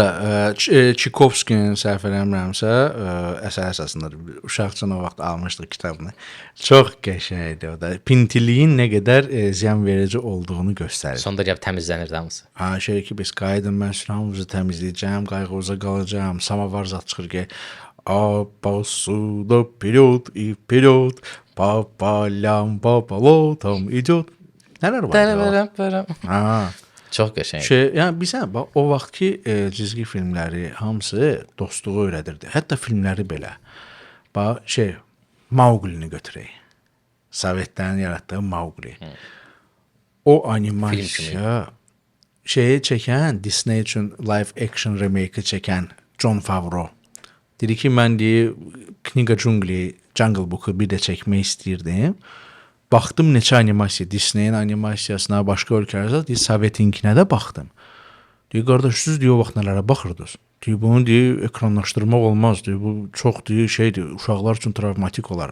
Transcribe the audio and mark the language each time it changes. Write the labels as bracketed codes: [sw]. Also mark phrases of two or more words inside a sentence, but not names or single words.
[az] da Çikovskinin səhv eləmirəmsə, əsər əsasında uşaqcana vaxt almışdıq kitabını. Çox qəşəngdir o da. Pintiliyin nə qədər ziyan verici olduğunu göstərir. Sonda gəlib təmizlənir hamısı. Şey ki, biz qayıdın, mən süramızı təmizləyəcəm, qayğınıza qalacağım, samavar zad çıxır ki, [ru] посуда вперед и вперед, по полям, по болотам идет. [az] Nələr var? Çox qəşəng. Yəni bilsən, bax o vaxtki cizgi filmləri hamısı dostluğu öyrədirdi. Hətta filmləri belə. Bax Mauglini götürək. Sovetlərin yaratdığı Maugli. O animasiya çəkən, Disney üçün live action remake çəkən Jon Favreau. Dedi ki, mən Kniga Jungle Book'u bir də çəkmək istəyirdim. baxdım neçə animasiya, Disneyin animasiyasına, başqa ölkələrdə, deyir, Sovetinkinə də baxdım. Deyir, qardaş, siz deyir, o vaxt nələrə baxırdınız? Deyir, bunu deyir, ekranlaşdırmaq olmaz, deyir, bu çox deyir, şeydir, uşaqlar üçün travmatik olar.